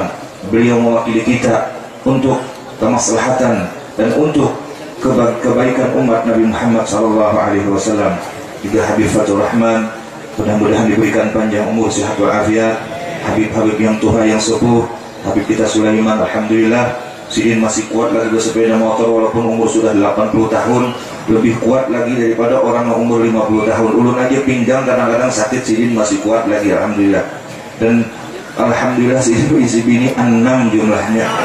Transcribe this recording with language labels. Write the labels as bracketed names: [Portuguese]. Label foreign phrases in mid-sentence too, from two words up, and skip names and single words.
[Indonesian] Beliau mewakili kita untuk kemaslahatan dan untuk kebaikan umat Nabi Muhammad SAW. Juga Habib Fathur Rahman, mudah-mudahan diberikan panjang umur, sehat walafiat. Habib-habib yang tua yang sepuh, Habib kita Sulaiman, alhamdulillah Sidin masih kuat lagi bersepeda motor walaupun umur sudah 80 tahun, lebih kuat lagi daripada orang yang umur 50 tahun. [Banjar] Ulun aja pinggang kadang-kadang sakit, Sidin masih kuat lagi, alhamdulillah. [Indonesian] Dan alhamdulillah isi bini 6 jumlahnya.